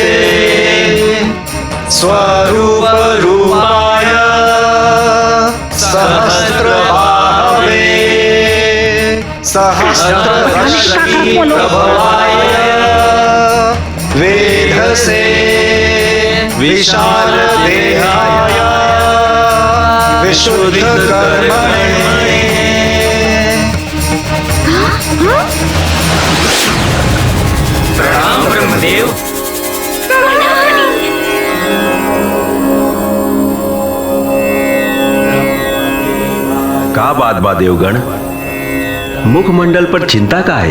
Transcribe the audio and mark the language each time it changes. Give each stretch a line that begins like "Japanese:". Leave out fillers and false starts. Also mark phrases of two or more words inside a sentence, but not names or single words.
Sanskrit: स्वरूप रूपाय सहस्रबाहवे सहस्ररश्मि प्रभवाय वेधसे विशाल देहाय विशुद्ध कर्मणे।
Bhojpuri: प्रणाम ब्रह्मदेव। का बात बा देवगण, मुखमंडल पर चिंता का है?